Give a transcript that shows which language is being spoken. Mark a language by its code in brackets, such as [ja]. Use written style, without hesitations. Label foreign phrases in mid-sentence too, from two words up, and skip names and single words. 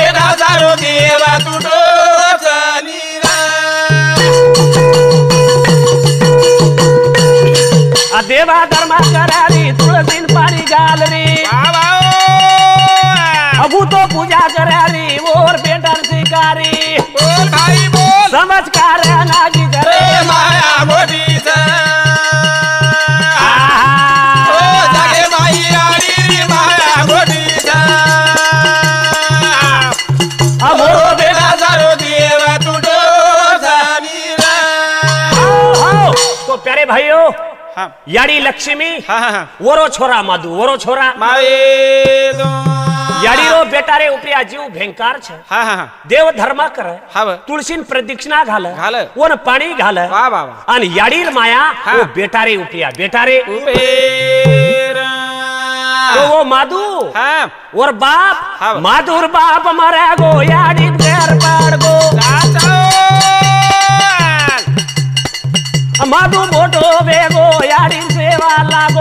[lmn] सारो देवा तुटो चनीरा देवा धर्मा करारी तुळसीन पाणी घाल रे अबू तो पूजा करारी और बेटर शिकारी [hi] बोल भाई बोल [lmn] समझ कर नागी जरे माया मोटी सा ओ जगे माई आड़ी माया मोटी सा अब बेटा सारो देवा तुटो चनीरा [hi] तो प्यारे भाइयों हाँ [lmn] याड़ी लक्ष्मी हाँ हाँ वरो छोरा माधु वरो छोरा माए दो याड़ी रो बेटा रे उपरिया जीव भयंकर छे हाँ हाँ देव धर्म करे हाँ तुळसीन प्रदक्षिणा घाल घाल. वन पाणी घाल वाह वाह वाह आणि याडीर माया हाँ. वो बेटा रे उपरिया बेटा रे उपेरा [hi] तो वो माधु हाँ और बाप हाँ. [lmn] माधुर बाप मरे गो याडी घर पाड़ गो माधु मोटो वेगो याडी सेवा लागो